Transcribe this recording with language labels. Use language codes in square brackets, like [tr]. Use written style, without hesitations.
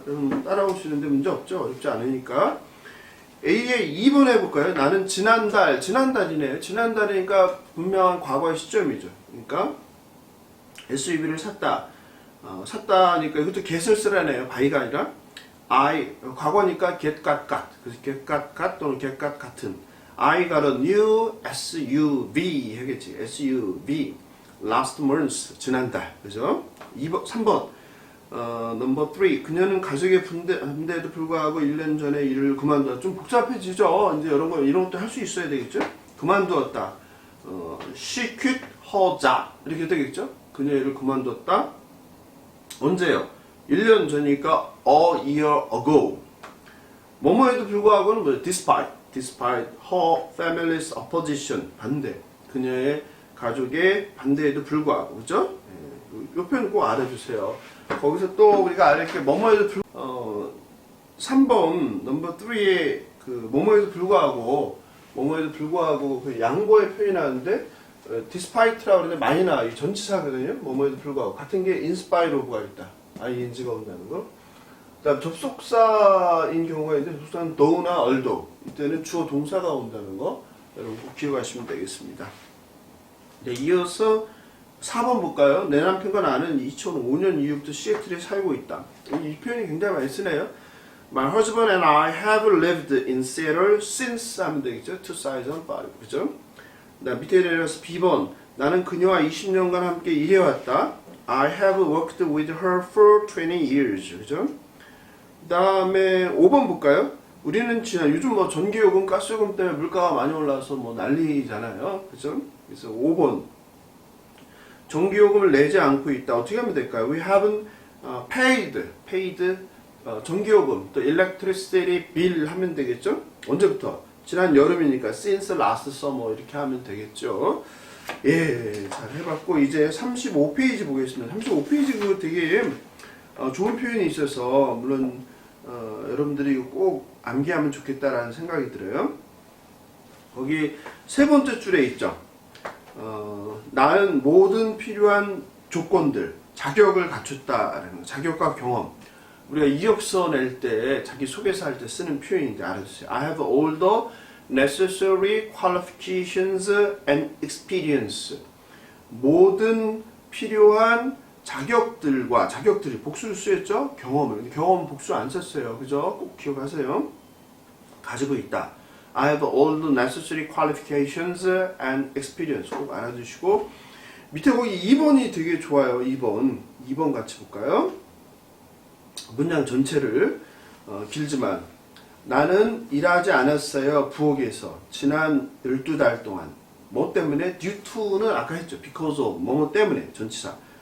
[ko] 여러분 따라오시는데 문제 없죠? 어렵지 않으니까. A의 2번 해볼까요? 나는 지난달이네요. 지난달이니까 분명한 과거의 시점이죠. 그러니까 SUV를 샀다. 샀다니까 이것도 get을 쓰라네요. by가 아니라 과거니까 get got. 그래서 get got 또는 get got 같은. [en] I got a new SUV [ko] 하겠지. [en] SUV last month [ko] 지난달. 그죠? 3번 넘버 3 그녀는 가족의 반대에도 불구하고 1년 전에 일을 그만두었다. 좀 복잡해지죠. 이제 이런 것도 할 수 있어야 되겠죠. 그만두었다. [en] She quit her job [ko] 이렇게 되겠죠. 그녀 일을 그만두었다. 언제요? 1년 전이니까 [en] a year ago. [ko] 뭐뭐에도 불구하고는 뭐예요? [en] despite her family's opposition [ko] 반대. 그녀의 가족의 반대에도 불구하고 그죠? 이 표현 꼭 알아주세요. 거기서 또 우리가 알을 게 뭐뭐에도 3번 넘버 3에 그 뭐뭐에도 불구하고 그 양보의 표현이 나왔는데 despite라고 그러는데 많이 나와. 이 전치사거든요. 뭐뭐에도 불구하고 같은 게 in spite of가 있다. ing가 온다는 거. 그다음 접속사인 경우가 있는데 접속사는 though나 although 이때는 주어 동사가 온다는 거 여러분 꼭 기억하시면 되겠습니다. 네, 이어서 4번 볼까요? 내 남편과 나는 2005년 이후부터 시애틀에 살고 있다. 이 표현이 굉장히 많이 쓰네요. [en] My husband and I have lived in Seattle since [ko] 하면 되겠죠? 2005. 그죠? 밑에 내려서 B번. 나는 그녀와 20년간 함께 일해왔다. [en] I have worked with her for 20 years. [ko] 그죠? 그 다음에 5번 볼까요? 우리는 요즘 뭐 전기요금, 가스요금 때문에 물가가 많이 올라서 뭐 난리잖아요. 그죠? 그래서 5번. 전기요금을 내지 않고 있다. 어떻게 하면 될까요? [en] We haven't paid [ko] 전기요금, 또 electricity bill 하면 되겠죠? 언제부터? 지난 여름이니까 [en] since last summer [ko] 이렇게 하면 되겠죠. 예, 잘 해봤고 이제 35페이지 보겠습니다. 35페이지 그거 되게 좋은 표현이 있어서 물론 여러분들이 이거 꼭 암기하면 좋겠다라는 생각이 들어요. 거기 세 번째 줄에 있죠. 나는 모든 필요한 조건들, 자격을 갖췄다라는 거. 자격과 경험. 우리가 이력서 낼 때 자기 소개서 할 때 쓰는 표현인데 알아주세요. [en] I have all the necessary qualifications and experience. [ko] 모든 필요한 자격들과 자격들이 복수를 쓰였죠. 경험을. 근데 경험은 복수 안 썼어요. 그죠? 꼭 기억하세요. 가지고 있다. [en] I have all the necessary qualifications and experience. [ko] 꼭 알아두시고 밑에 거기 2번이 되게 좋아요. 2번 같이 볼까요? 문장 전체를 길지만 나는 일하지 않았어요. 부엌에서 지난 12달 동안. 뭐 때문에? due to는 아까 했죠. because of 뭐뭐 때문에 전치사.